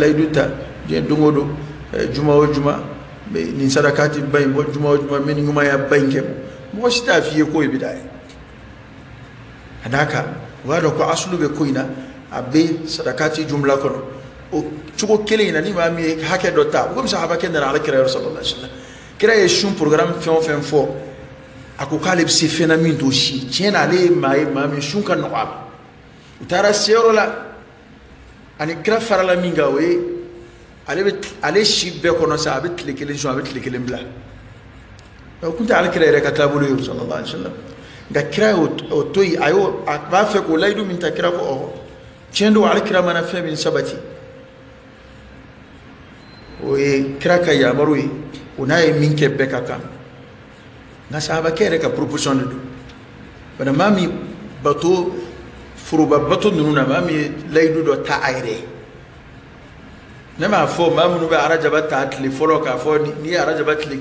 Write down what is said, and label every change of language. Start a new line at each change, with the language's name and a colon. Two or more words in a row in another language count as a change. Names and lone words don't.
Bambara: layidu ta diɲɛ don o don juma o juma nin sarakati ba in bɔ juma o juma n bɛ nin ɲumanya ba in kɛ mɔgɔ si t'a f'i ye k'o ye bidaa ye a n'a kan o b'a dɔn ko asulu bɛ ko in na a bɛ sarakati jumla kɔnɔ o cogo kelen in na ni maa min ye hakɛ dɔ ta komi sahaba kɛ nana ala kira yɔrɔ sallallahu
Arabic: عليه وسلم
Bambara: kira ye sun programme fɛn o fɛn fɔ a ko k'ale bɛ se fɛn na min t'o si tiɲɛ na ale ye maa min sun ka nɔgɔ a ma u taara se yɔrɔ la ani kira farala min kan o ye ale si bɛɛ kɔnɔ sa a bɛ tile kelen sun a bɛ tile kelen bila o tun tɛ ale kira yɛrɛ ka taabolo ye
Arabic: صلى الله عليه وسلم
Bambara: nka kira y'o to yen a b'a fɛ k'o layidu min ta kira ko ɔhɔ tiɲɛ don ale kira mana fɛn min sabati o ye kira ka yamaru ye o n'a ye min kɛ bɛɛ ka kan nka sahabakɛ yɛrɛ ka proposition de don bana maa min bato foroba bato ninnu na maa min ye layidu dɔ ta a yɛrɛ ye ne m'a fɔ maa minnu bɛ arajaba ta tile fɔlɔ k'a fɔ n'i ye arajaba tile